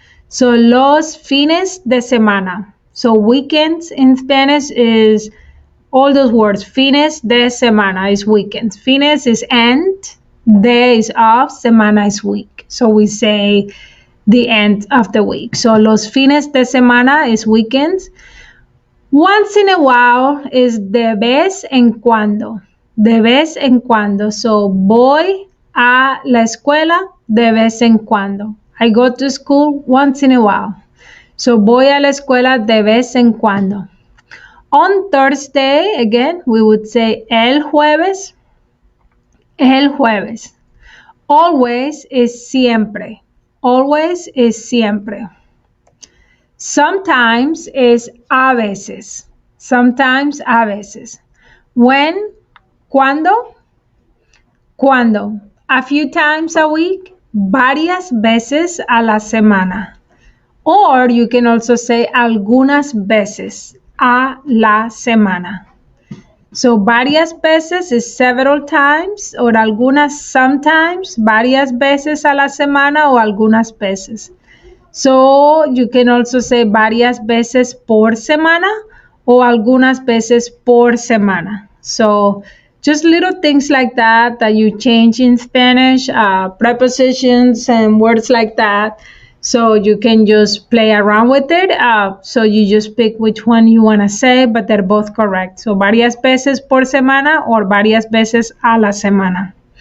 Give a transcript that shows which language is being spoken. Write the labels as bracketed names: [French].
[English] So [Spanish] los fines de semana. [English] So weekends in Spanish is all those words. Fines de semana is weekends. Fines is end, de is of, semana is week. So we say the end of the week. So los fines de semana is weekends. Once in a while is [Spanish] de vez en cuando. De vez en cuando. So voy a la escuela de vez en cuando. [English] I go to school once in a while. [Spanish] So voy a la escuela de vez en cuando. [English] On Thursday, again, we would say el jueves. [Spanish] El jueves. Always is siempre. [English] Always is siempre. Sometimes is a veces. [Spanish] Sometimes a veces. When? ¿Cuándo? ¿Cuándo? [English] A few times a week. [Spanish] Varias veces a la semana. Or you can also say algunas veces a la semana. So varias veces [English] is several times, [Spanish] or algunas sometimes, varias veces a la semana o algunas veces. [English] So you can also say [Spanish] varias veces por semana o algunas veces por semana. [English] So just little things like that you change in Spanish, prepositions and words like that. So you can just play around with it. So you just pick which one you want to say, but they're both correct. [Spanish] So varias veces por semana or varias veces a la semana.